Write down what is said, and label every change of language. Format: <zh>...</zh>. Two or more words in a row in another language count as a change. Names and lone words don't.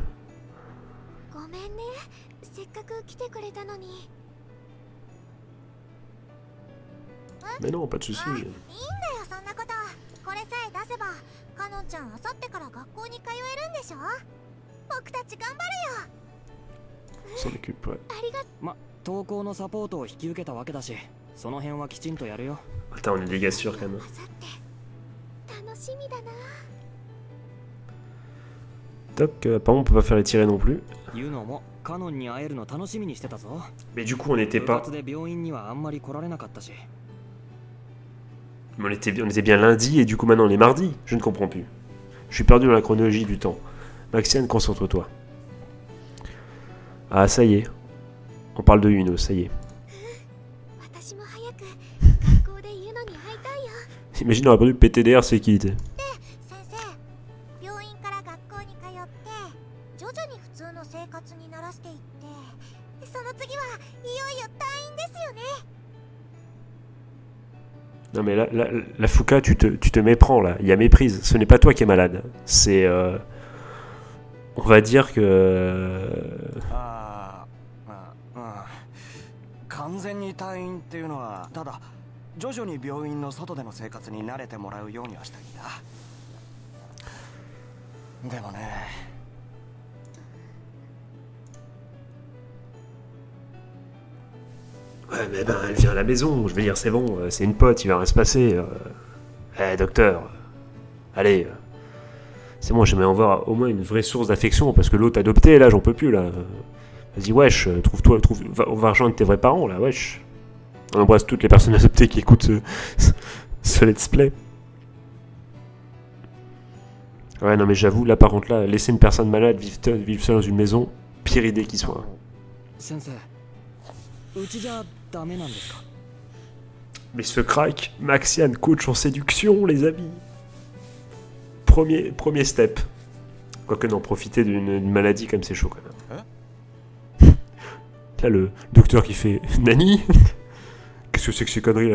<ja>ごめんね。せっかく来てくれたのに。</ja> <fr>Mais non, pas de soucis.</fr> <ja>いいんだよそんなこと。これさえ出せばカノンちゃんあさってから学校に通えるんでしょ。僕たち頑張るよ。</ja> <fr>On s'en occupe, ouais.</fr> <ja>ありがとま、登校のサポートを引き受けたわけだし、その辺はきちんとやるよ。</ja> <fr>Attends, on est des gars sûrs quand même.</fr> <ja>う。あさって楽しみだな。</ja> <fr>Toc, apparemment on peut pas faire les tirets non plus.</fr> <ja>ユノもカノンに会えるの楽しみにしてたぞ。</ja> <fr>Mais du coup on n'était</fr> <ja>部</ja> <fr>pas...</fr> <ja>活で病院にはあんまり来られなかったし。</ja> <fr>On était bien lundi et du coup maintenant on est mardi. Je ne comprends plus. Je suis perdu dans la chronologie du temps. Maxiane, concentre-toi. Ah ça y est, On parle de Uno, ça y est.</fr> <ja>私も早く学校でユノに会いたいよ。</ja> <fr>Imagine, on aurait répondu PTDR, c'est qui?</fr> <ja>先生、病院から学校に通って徐々に普通の生活に慣らしていってその次はいよいよ退院ですよね。</ja> <fr>Non mais là, Fuka, tu te méprends là, il y a méprise. Ce n'est pas toi qui es malade. C'est... on va dire que...</fr> <ja>ああ、完全に退院っていうのはただ徐々に病院の外での生活に慣れてもらうようにはしたいんだ。でもね、</ja> <fr>Ouais, mais ben, elle vient à la maison, je veux dire, c'est bon, c'est une pote, il va rien se passer. Docteur, allez, c'est bon, j'aimerais en voir au moins une vraie source d'affection, parce que l'autre adopté, là, j'en peux plus, là. Vas-y, wesh, on va rejoindre tes vrais parents, là, wesh. On embrasse toutes les personnes adoptées qui écoutent ce</fr> <en>let's play.</en> <fr>Ouais, non, mais j'avoue, là, par contre, là, laisser une personne malade vivre seule dans une maison, pire idée qui soit.</fr> <ja>先生、うちじゃダメなんですか？</ja> <fr>Mais ce crack, Maxian, coach en séduction, les amis. Premier step. Quoique non, profiter d'une maladie comme c'est chaud quand même. Là, le docteur qui fait Nani. Qu'est-ce que c'est que ces conneries là?</fr>